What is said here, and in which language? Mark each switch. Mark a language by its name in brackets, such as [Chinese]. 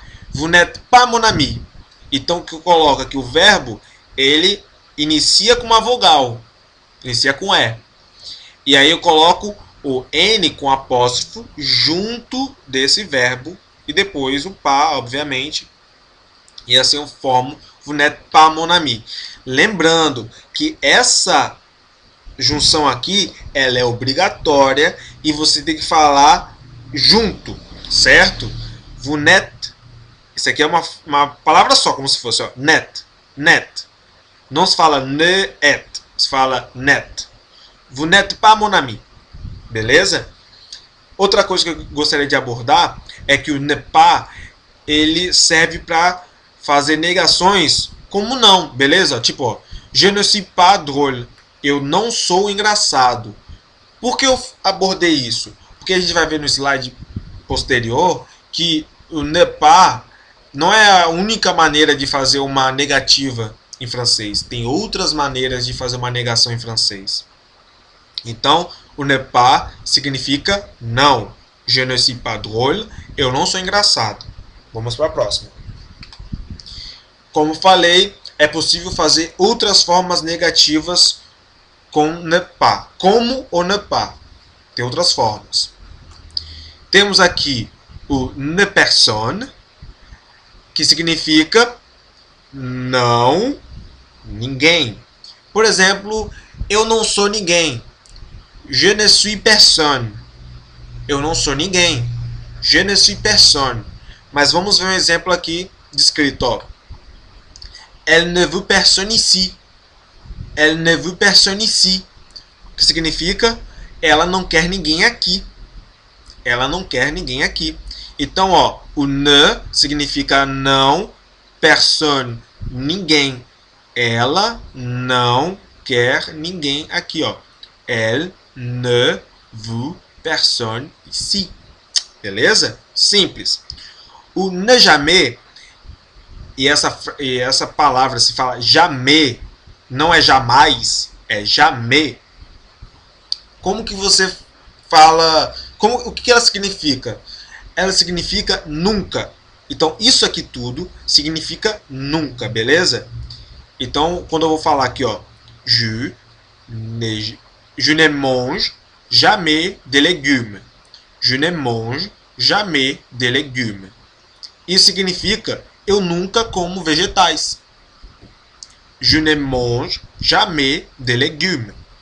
[French] Vous n'êtes pas mon ami. [Portuguese] Então, o que eu coloco aqui? O verbo, ele inicia com uma vogal. Inicia com E. E aí eu coloco o N com apóstrofo junto desse verbo. E depois o pas, obviamente. E assim eu formo [French] Vous n'êtes pas mon ami. [Portuguese] Lembrando que essa junção aqui, ela é obrigatória e você tem que falar junto, certo? [French] Vous n'êtes, [Portuguese] isso aqui é uma palavra só, como se fosse, ó, net, net. Não se fala ne et, se fala net. [French] Vous n'êtes pas mon ami, [Portuguese] beleza? Outra coisa que eu gostaria de abordar é que o ne pas, ele serve para fazer negações como não, beleza? Tipo, ó, [French] je ne suis pas drôle. [Portuguese] Eu não sou engraçado. Por que eu abordei isso? Porque a gente vai ver no slide posterior que o ne pas não é a única maneira de fazer uma negativa em francês. Tem outras maneiras de fazer uma negação em francês. Então, o ne pas significa não. [French] Je ne suis pas drôle. [Portuguese] Eu não sou engraçado. Vamos para a próxima. Como falei, é possível fazer outras formas negativas com ne pas, como o ne pas. Tem outras formas. Temos aqui o ne personne, que significa não ninguém. Por exemplo, eu não sou ninguém. [French] Je ne suis personne. [Portuguese] Eu não sou ninguém. [French] Je ne suis personne. [Portuguese] Mas vamos ver um exemplo aqui descrito, ó. [French] Elle ne veut personne ici. Elle ne veut personne ici. [Portuguese] Que significa ela não quer ninguém aqui. Ela não quer ninguém aqui. Então, ó, o ne significa não, personne, ninguém. Ela não quer ninguém aqui, ó. [French] Elle ne veut personne ici. [Portuguese] Beleza? Simples. O ne jamais, e essa palavra se fala jamais, não é jamais, é jamais. Como que você fala? O que ela significa? Ela significa nunca. Então, isso aqui tudo significa nunca, beleza? Então, quando eu vou falar aqui, ó, [French] je ne mange jamais de légumes. Je ne mange jamais de légumes. [Portuguese] Isso significa eu nunca como vegetais. [French] Je ne mange jamais de légumes.